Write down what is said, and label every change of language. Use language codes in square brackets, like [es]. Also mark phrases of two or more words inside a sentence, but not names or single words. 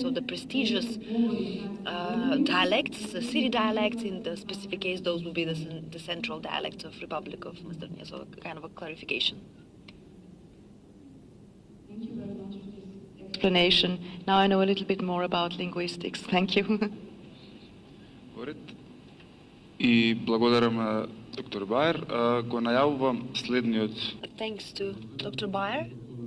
[en] So the prestigious dialects, the city dialects, in the specific case, those will be the central dialects of Republic of Macedonia, so kind of a clarification. Explanation. Now I know a little bit more about linguistics. Thank you. [mk] И благодарам на доктор Баер. Го најавувам следниот. [en] Thanks to Dr. Baer.